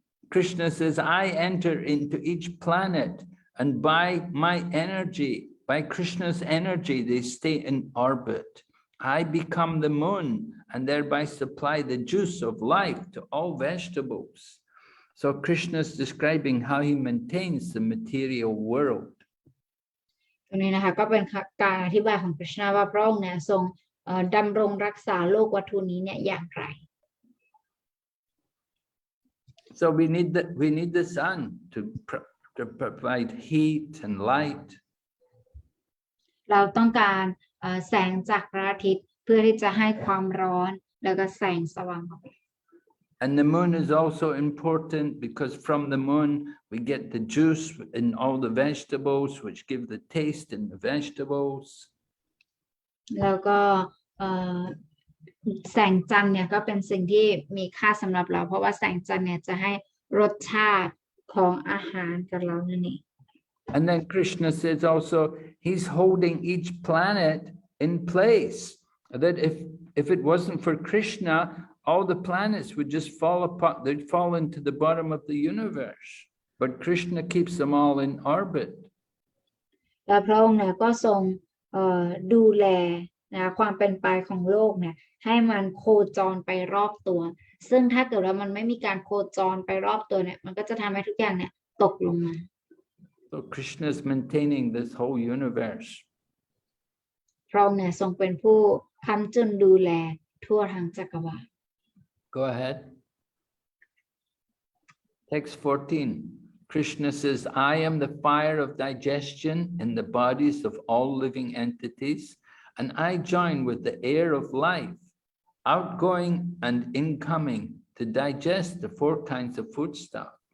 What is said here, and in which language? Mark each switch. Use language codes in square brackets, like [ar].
[en] Krishna says, I enter into each planet, and by my energy, by Krishna's energy, they stay in orbit. I become the moon and thereby supply the juice of life to all vegetables. So Krishna is describing how he maintains the material world. [th] ตรงนี้นะคะก็เป็นการอธิบายของคริชนาว่าพระองค์เนี่ยทรงดำรงรักษาโลกวัตถุนี้เนี่ยอย่างไร [en] So we need the sun to provide heat and light. [th] เราต้องการแสงจากพระอาทิตย์เพื่อที่จะให้ความร้อนแล้วก็แสงสว่างออกไป [en] And the moon is also important because from the moon we get the juice in all the vegetables, which give the taste in the vegetables. [th] แล้วก็แสงจันทร์เนี่ยก็เป็นสิ่งที่มีค่าสำหรับเราเพราะว่าแสงจันทร์เนี่ยจะให้รสชาติของอาหารกับเรานั่นเอง [en] And then Krishna says also he's holding each planet in place. That if it wasn't for Krishna, all the planets would just fall apart. They'd fall into the bottom of the universe. But Krishna keeps them all in orbit. [th] และพระองค์เนี่ยก็ทรงดูแลนะความเป็นไปของโลกเนี่ยให้มันโคจรไปรอบตัวซึ่งถ้าเกิดว่ามันไม่มีการโคจรไปรอบตัวเนี่ยมันก็จะทำให้ทุกอย่างเนี่ยตกลงมา [en] So Krishna is maintaining this whole universe. [th] พระองค์เนี่ยทรงเป็นผู้ค้ำจุนดูแลทั่วทั้งจักรวาล [en] Go ahead. Text 14. Krishna says, I am the fire of digestion in the bodies of all living entities, and I join with the air of life, outgoing and incoming, to digest the 4 kinds of foodstuff.